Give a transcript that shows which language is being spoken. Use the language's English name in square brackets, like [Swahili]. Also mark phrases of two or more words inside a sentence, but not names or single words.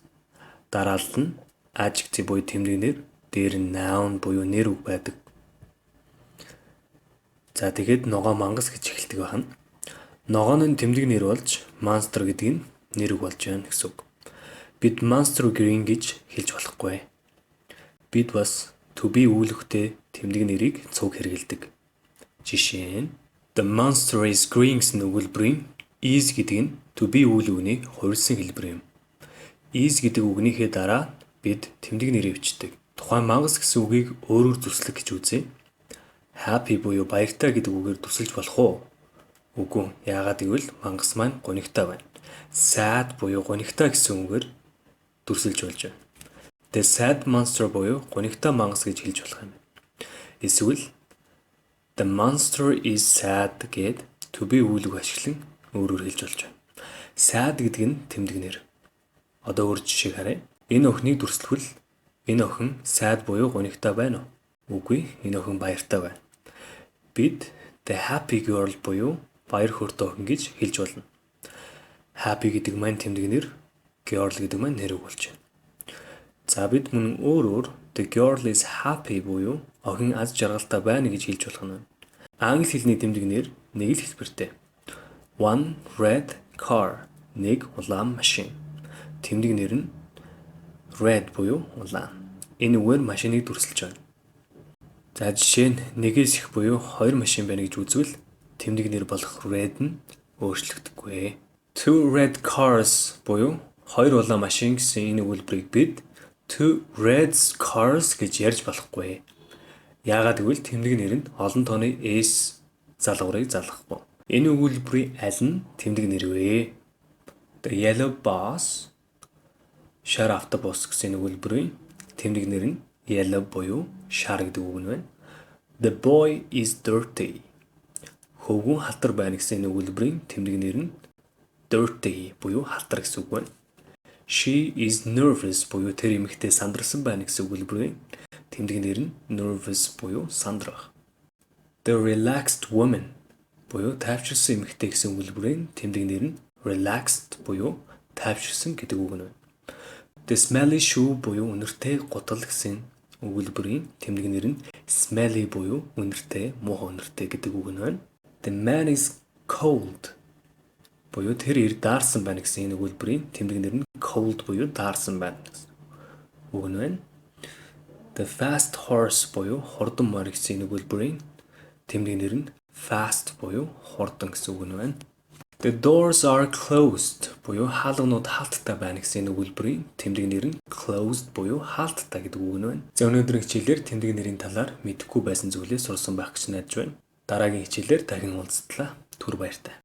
[Mongolian] Дараалал нь adjective буюу тэмдэг нэр, дээр нь noun буюу нэр үг байдаг. За тэгээд ногоон мангас гэж эхэлдэг байна. Ногоон нь тэмдэг нэр болж monster гэдэг нь нэр үг болж байна гэсэн үг. Бид [English] monster green [Mongolian] гэж хэлж болохгүй. Бид бас [English] to be [Mongolian] үүлэгтэй тэмдэг нэрийг цуг хэрэгэлдэг. Жишээ нь [English] The monster is green [Mongolian] гэсэн өгүүлбэрийн is гэдэг нь [English] to be [Mongolian] үйл үгний хувирсан хэлбэр юм. Is гэдэг үгнийхээ дараа бид тэмдэг нэрийг бичдэг. Тухайн мангас гэсэн үгийг өөрөөр дүрслэх гэж үзье. Happy буюу баяртай гэдэг үгээр дүрсэлж болох уу? Үгүй. Яагаад гэвэл мангас маань гунигтай байна. Sad буюу гунигтай гэсэн үгээр дүрсэлж болж байна. [English] The sad monster [Mongolian] буюу гунигтай мангас гэж хэлж болох юм. Эсвэл [English] The monster is sad [Mongolian] гэд [English] to be [Mongolian] үйл үг ашиглан өөрөөр хэлж болж байна. Sad гэдэг нь тэмдэг нэр. Одоо өөр жишээг харъя. Энэ охиныг дүрслэхвэл энэ охин sad буюу гунигтай байна уу? Үгүй, энэ охин баяртай байна. Бид [English] the happy girl [Mongolian] буюу баяр хөөртэй охин гэж хэлж болно. Happy гэдэг маань тэмдэг нэр, girl гэдэг маань нэр үг болж байна. За бид мөн өөрөөр [English] the girl is happy [Mongolian] буюу охин аз жаргалтай байна гэж хэлж болох нь. Англи хэлний тэмдэг нэр нэг л хэлбэртэй. [English] One red car, [Mongolian] нэг улаан машин. Тэмдэг нэр нь red буюу улаан. Энэ үгээр машиныг дүрсэлж байна. За жишээ нь нэгээс их буюу хоёр машин байна гэж үзвэл тэмдэг нэр болох red нь өөрчлөгдөггүй. [English] Two red cars [Mongolian] буюу хоёр улаан машин гэсэн энэ өгүүлбэрийг бид [English] two red cars [Mongolian] гэж ярьж болохгүй. Яагаад гэвэл тэмдэг нэр нь олон тооны s залгуурыг залгахгүй. Энэ өгүүлбэрийн аль нь тэмдэг нэр вэ? [English] The yellow bus, [Mongolian] шар автобус гэсэн өгүүлбэрийн тэмдэг нэр нь yellow буюу шар гэдэг үг нь байна. [English] The boy is dirty. [Mongolian] Хөвгүн халтар байна гэсэн өгүүлбэрийн тэмдэг нэр нь dirty буюу халтар гэсэн үг байна. [English] She is nervous [Mongolian] буюу тэр эмэгтэй сандрсан байна гэсэн өгүүлбэрийн тэмдэг нэр нь nervous буюу сандрах. [English] The relaxed woman [Mongolian] буюу тайвширсан эмэгтэй гэсэн өгүүлбэрийн тэмдэг нэр нь relaxed буюу тайвширсан гэдэг үг нь байна. [English] The smelly shoe [Mongolian] буюу үнэртэй гутал гэсэн өгүүлбэрийн тэмдэг нэр нь smelly буюу үнэртэй, муухай үнэртэй гэдэг үг нь байна. [English] The man is cold [Mongolian] буюу тэр ир даарсан байна гэсэн энэ өгүүлбэрийн тэмдэг нэр нь cold буюу даарсан байна гэсэн үг нь байна. [English] The fast horse [Mongolian] буюу хурдан морь гэсэн өгүүлбэрийн тэмдэг нэр нь fast буюу хурдан гэсэн үг нь байна. [English] The doors are closed [Mongolian] буюу хаалганууд хаалттай байна гэсэн өгүүлбэрийн тэмдэг нэр нь closed буюу хаалттай гэдэг үг нь байна. За өнөөдрийн хичээлээр тэмдэг нэрийн талаар мэдэхгүй байсан зүйлээ сурсан байх гэж найдаж байна. Дараагийн хичээлээр дахин уулзтлаа. Түр баяртай.